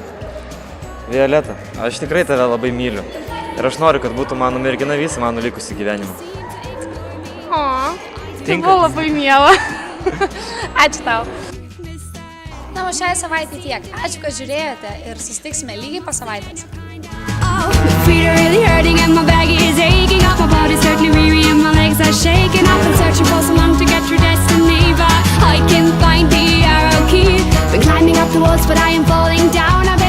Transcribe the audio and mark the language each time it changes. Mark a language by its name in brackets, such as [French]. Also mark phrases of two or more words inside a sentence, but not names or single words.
[Lithuanian] Violeta, aš tikrai tave labai myliu. Ir aš noriu, kad būtų mano mergina visą mano likusį gyvenimą. O, tai buvo labai miela. Ačiū tau. Na, o šią savaitę tiek. Ačiū, kad žiūrėjote ir susitiksime lygiai po savaitės. [English] My feet are really hurting and my back is aching up. My body's certainly weary and my legs are shaking up. I'm searching for so long to get through destiny, but I can't find the arrow key. Been climbing up the walls, but I am falling down.